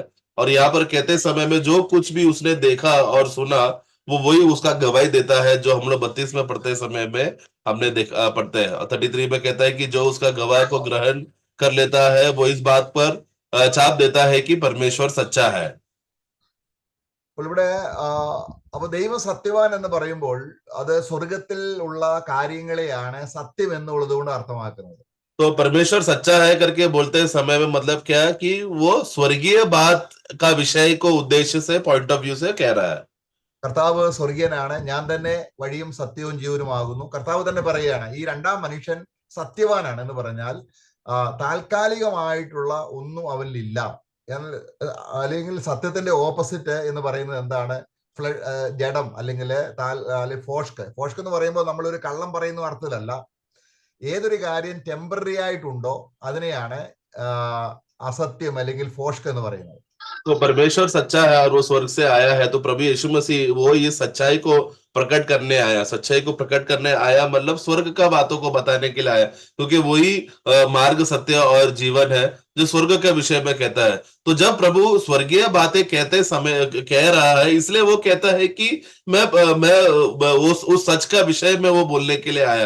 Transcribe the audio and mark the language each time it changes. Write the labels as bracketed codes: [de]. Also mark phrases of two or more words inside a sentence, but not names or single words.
[hi] और यहाँ पर कहते समय में जो कुछ भी उसने देखा और सुना वो वही उसका गवाही देता है, जो हम लोग 32 में पढ़ते समय में हमने देखा पढ़ते हैं। और 33 में कहता है कि जो उसका गवाह को ग्रहण कर लेता है वो इस बात पर छाप देता है कि परमेश्वर सच्चा है। [ml] അപ്പോൾ ഇവിടെ അപ്പൊ ദൈവം സത്യവാൻ എന്ന് പറയുമ്പോൾ അത് സ്വർഗത്തിൽ ഉള്ള കാര്യങ്ങളെയാണ് സത്യം എന്നുള്ളത് കൊണ്ട് അർത്ഥമാക്കുന്നത്. [hi] तो परमेश्वर सच्चा है करके बोलते समय में मतलब क्या है कि वो स्वर्गीय बात का विषय को उद्देश्य से, [en] point of view [hi] से कह रहा है। [ml] കർത്താവ് സ്വർഗീയനാണ്, ഞാൻ തന്നെ വഴിയും സത്യവും ജീവനുമാകുന്നു. കർത്താവ് തന്നെ പറയുകയാണ് ഈ രണ്ടാം മനുഷ്യൻ സത്യവാനാണ് എന്ന് പറഞ്ഞാൽ താൽക്കാലികമായിട്ടുള്ള ഒന്നും അവനിലില്ല. അല്ലെങ്കിൽ സത്യത്തിന്റെ ഓപ്പോസിറ്റ് എന്ന് പറയുന്നത് എന്താണ്? ജഡം അല്ലെങ്കിൽ ഫോഷ്ക് എന്ന് പറയുമ്പോൾ നമ്മളൊരു കള്ളം പറയുന്ന അർത്ഥത്തിലല്ല. ഏതൊരു കാര്യം ടെമ്പററി ആയിട്ടുണ്ടോ അതിനെയാണ് അസത്യം അല്ലെങ്കിൽ ഫോഷ്ക് എന്ന് പറയുന്നത്. [hi] तो परमेश्वर सच्चा है और वो स्वर्ग से आया है। तो प्रभु यीशु मसीह वो ये सच्चाई को प्रकट करने आया। सच्चाई को प्रकट करने आया मतलब स्वर्ग का बातों को बताने के लिए आया, क्योंकि वही मार्ग, सत्य और जीवन है जो स्वर्ग के विषय में कहता है। तो जब प्रभु स्वर्गीय बातें कहते समय कह रहा है, इसलिए वो कहता है कि मैं उस सच का विषय में वो बोलने के लिए आया।